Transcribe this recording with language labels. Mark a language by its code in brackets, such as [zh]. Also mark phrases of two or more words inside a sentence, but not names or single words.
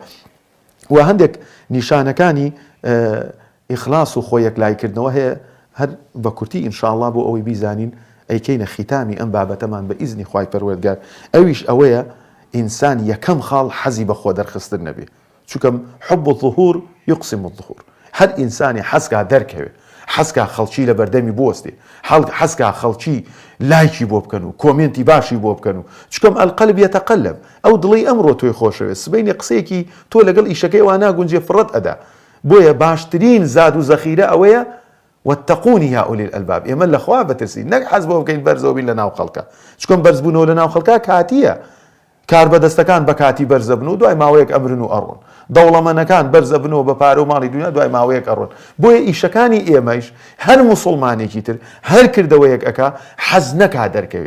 [ckb] و هەندێک نیشانەکانی ئیخلاس و خۆی یەکلایکردنەوە هەیە، هەر بە کورتی ئینشاءڵڵا بۆ ئەوەی بیزانین ئەیکەینە ختامی ئەم بابەتەمان بە ئیزنی خوای پەروەردگار. ئەویش ئەوەیە ئینسان یەکەم خاڵ حەزی بە خۆ دەرخستن نەبێ، چونکە [ar] حب الظهور يقسم الظهور. [ckb] هەر ئینسانی حەزکا دەرکەوێ، حەزکا خەڵکی لە بەردەمی بوەستێ، حەزکا خەڵکی لایکی بۆ بکەن و کۆمنتی باشی بۆ بکەن و چکەم [ar] ئەلقەلب یەتەقەلب، [ckb] ئەو دڵی ئەمڕۆ تۆی خۆشەوێت سبەینی قسەیەکی تۆ لەگەڵ ئیشەکەی وا ناگونجێ فڕەت ئەدا. بۆیە باشترین زاد و زەخیرە ئەوەیە [ar] واتقوني يا أولي الألباب، [ckb] ئێمە لە خوا بترسین، نەک حەز بۆ بکەین بەرزەوە بین لە ناو خەڵکە، چکەم بەرزبوونەوە لە ناو خەڵکە کاتیە، کار بەدەستەکان بە کاتی بەرزە بن و دوای ماوەیەک ئەمرن و ئەڕۆن دەوڵەمەندەکان بەرزە بنەوە بە پارە و ماڵی دنیا دوای ماوەیەک ئەڕۆن بۆیە ئیشەکانی ئێمەش هەر موسڵمانێکی تر هەر کردەوەیەک ئەکا حەز نەکا دەرکەوێ